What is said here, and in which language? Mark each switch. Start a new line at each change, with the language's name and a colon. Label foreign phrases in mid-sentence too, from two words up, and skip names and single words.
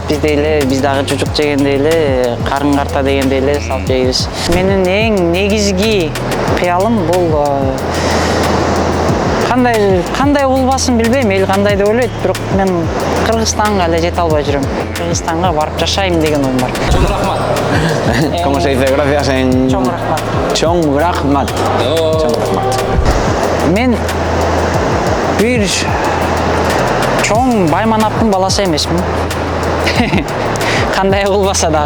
Kyrgyz: Биз дагы чучук жегенде эле, карын карта дегенде эле салып жейбиз. Менин эң негизги кыялым бул кандай болбасын билбейм, эл кандай деп ойлойт, бирок мен Кыргызстанга эле жете албай жүрөм. Кыргызстанга барып жашайм деген оюм бар. Чоң рахмат.
Spanish: ¿Cómo se dice gracias en...?
Kyrgyz: Чоң рахмат. Чоң рахмат. Чоң рахмат. Мен бир чоң байманаптын баласы эмесмин. Кандай болбаса дагы.